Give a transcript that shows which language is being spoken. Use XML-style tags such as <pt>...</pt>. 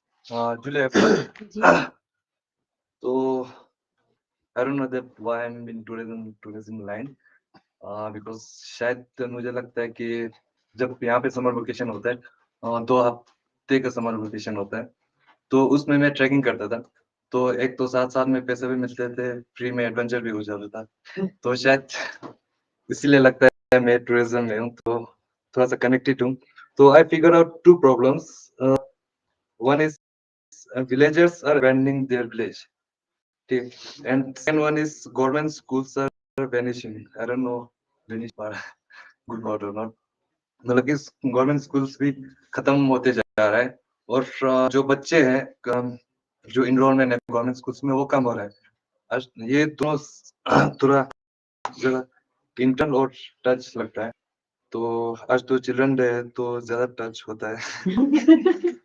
<hi>Julia,</hi> <en>so I don't know that why I'm in tourism line, because</en> <hi>शायद मुझे लगता है कि जब यहाँ पे समर वेकेशन होता है, 2 हफ्ते का समर वेकेशन होता है, तो उसमें मैं ट्रैकिंग करता था, तो एक तो साथ में पैसे भी मिलते थे, फ्री में एडवेंचर भी हो जाता था, तो शायद इसीलिए लगता है मैं टूरिज्म में हूँ, तो थोड़ा सा कनेक्टेड हूँ. तो</hi> <en>I figure out 2 problems. One is villagers are abandoning their village. Okay. And second one is government schools are vanishing. I don't know vanish good word or not.</en> <hi>मतलब कि गवर्नमेंट स्कूल्स भी खत्म होते जा रहा है और जो बच्चे हैं जो इनरोलमेंट है गवर्नमेंट स्कूल्स में वो कम हो रहा है. ये दोनों थोड़ा ज्यादा इंटरनल और टच लगता है. तो आज तो चिल्ड्रन डे तो ज्यादा टच होता है.</hi>